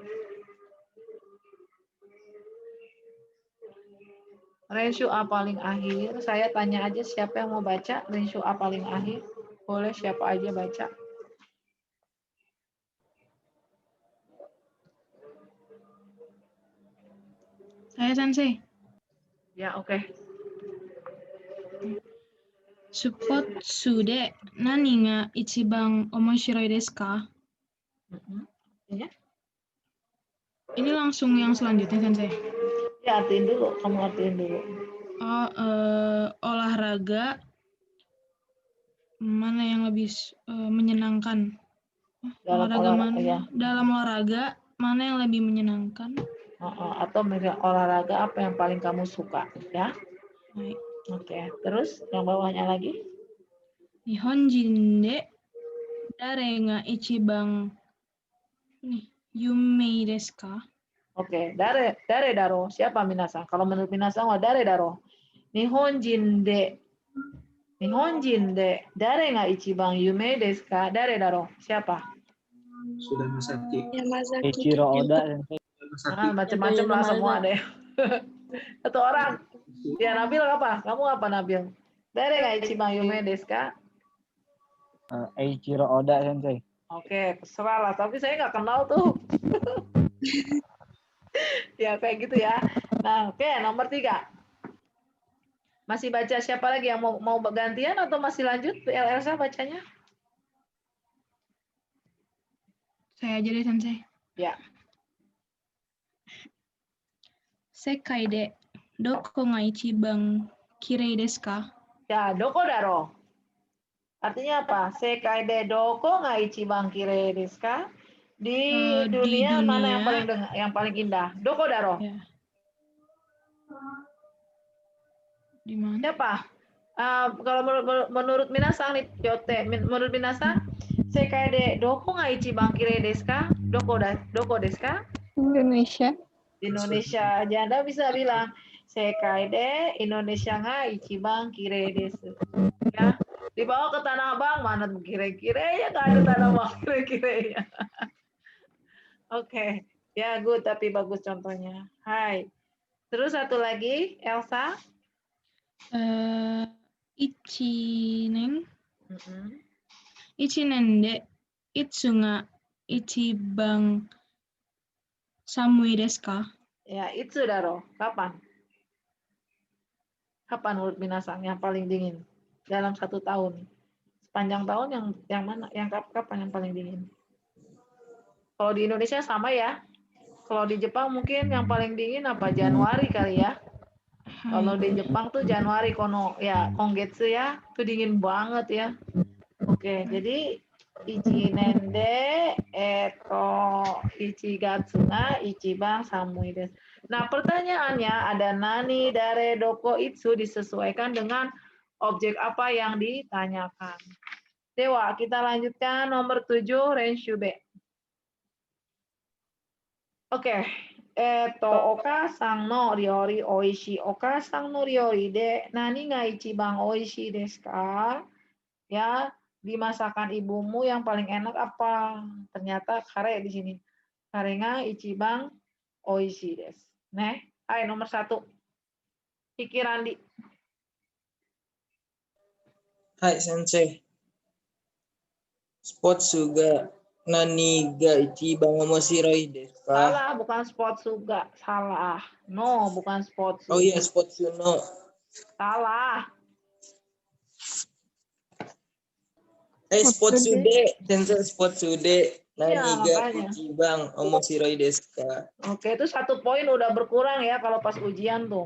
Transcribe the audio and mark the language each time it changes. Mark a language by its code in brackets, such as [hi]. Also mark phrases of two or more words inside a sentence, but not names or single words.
[id] Renshu A paling akhir. Saya tanya aja siapa yang mau baca. Renshu A paling akhir. Boleh siapa aja baca. Saya Sensei. Ya, oke. [ja] スポーツでなにがいちばんおもしろいですか? [id] Ya. Ini langsung yang selanjutnya Sensei. Ya, artiin dulu. Kamu artiin dulu. Oh, olahraga mana yang lebih menyenangkan? Dalam olahraga mana yang lebih menyenangkan? Atau olahraga apa yang paling kamu suka, ya? Baik. Oke, terus yang bawahnya lagi? [ja] 日本人でだれがいちばんゆうめいですか? [id] Oke, [ja] だれだろう. [id] Siapa minasang? Kalau menurut [ja] みなさんはだれだろう. 日本人でだれがいちばんゆうめいですか? だれだろう. [id] Siapa? Sudah Masaki. Eiichiro Oda. Macam-macam lah semua deh. Satu orang. Ya, Nabil apa? Kamu apa, Nabil? [ja] だれがいちばんゆうめいですか? [id] Eiichiro Oda Sensei. Oke, terserah lah. Tapi saya nggak kenal tuh. Ya, kayak gitu ya. Nah, oke, nomor 3. Masih baca siapa lagi yang mau gantian atau masih lanjut? Elsa bacanya? Saya aja deh, Sensei. Ya. [ja] 世界でどこがいちばんきれいですか? [id] Ya, [ja] どこだろう. [id] Artinya apa? [ja] 世界でどこがいちばんきれいですか? [id] Di dunia mana yang paling indah? [ja] どこだろう. [id] Ya. Di mana? Siapa? Kalau menurut minasang nih, Yote, menurut minasang, [ja] 世界でどこがいちばんきれいですか? どこですか? [id] Indonesia. Di Indonesia aja Anda bisa bilang [ja] 世界でインドネシアんがいちばんきれいです. [id] Ya, dibawa ke Tanah Abang mana kire-kire ya nggak ada Tanah Abang kire-kirenya. Oke, ya good tapi bagus contohnya. Hai. Terus satu lagi, Elsa. Ichinen. [ja] 一年でいつがいちばんさむいですか? [id] Ya, itu daro. Kapan? Kapan menurut Minasang yang paling dingin dalam 1 tahun? Sepanjang tahun yang mana? Yang kapan yang paling dingin? Kalau di Indonesia sama ya. Kalau di Jepang mungkin yang paling dingin apa? Januari kali ya. Kalau di Jepang tuh Januari kono ya Kongetsu ya, tuh dingin banget ya. Oke, jadi [ja] 一年で一月がいちばんさむいです. [id] Nah, pertanyaannya ada nani, dare, doko, itsu disesuaikan dengan objek apa yang ditanyakan. Dewa, kita lanjutkan nomor 7, Renshube. Oke. [ja] おかさんのりょうりおいし. おかさんのりょうりでなにがいちばんおいしですか? [id] Ya, di masakan ibumu yang paling enak apa? Ternyata kare di sini. [ja] カレーがいちばんおいしです. [id] Nih, hai nomor 1. Kiki Randi. [ja] はい先生. Sports juga なにがいちばんおもしろいですか? [id] Salah, bukan sports juga. Salah. No, bukan sports. Oh iya, sports no. Salah. [ja] スポーツすで、先生スポーツすで. なにが [id] makanya. [ja] いちばんおもしろいですか? [id] Oke, itu 1 poin udah berkurang ya kalau pas ujian tuh.